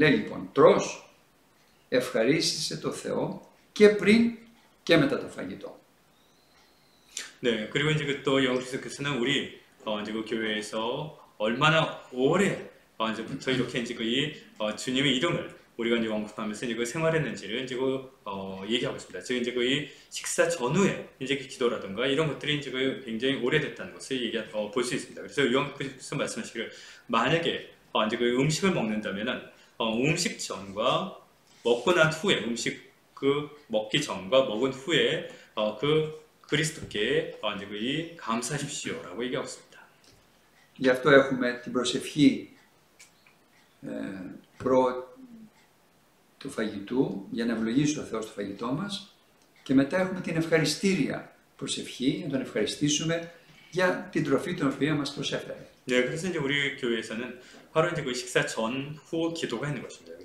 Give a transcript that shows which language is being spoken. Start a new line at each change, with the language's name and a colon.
Greek: Λέει λοιπόν, τρως, ευχαρίστησε το Θεό και πριν και μετά το φαγητό.
Korean: 네, 그리고 이제 또 영크리스도께서는 우리 이제 그 교회에서 얼마나 오래 이제부터 이렇게 이제 주님의 이름을 우리가 이제 언급하면서 이제 생활했는지를 이제 얘기하고 있습니다. 즉 이제 식사 전후에 이제 기도라든가 이런 것들이 이제 굉장히 오래됐다는 것을 볼 수 있습니다. 그래서 요한께서 말씀하시기를 만약에 이제 음식을 먹는다면은 음식 전과 먹고 난 후에 먹기 전과 먹은 후에 그리스도께 이제 감사하십시오라고 얘기하고 있습니다.
Greek: Γι' αυτό έχουμε την προσευχή του φαγητού, για να ευλογήσει ο Θεός το φαγητό μας, και μετά έχουμε την ευχαριστήρια προσευχή, για να τον ευχαριστήσουμε για την τροφή την οποία μας προσέφερε.
Korean: 네, 그래서 이제 우리 교회에서는 바로 이제 식사 전후 기도가 있는 것입니다.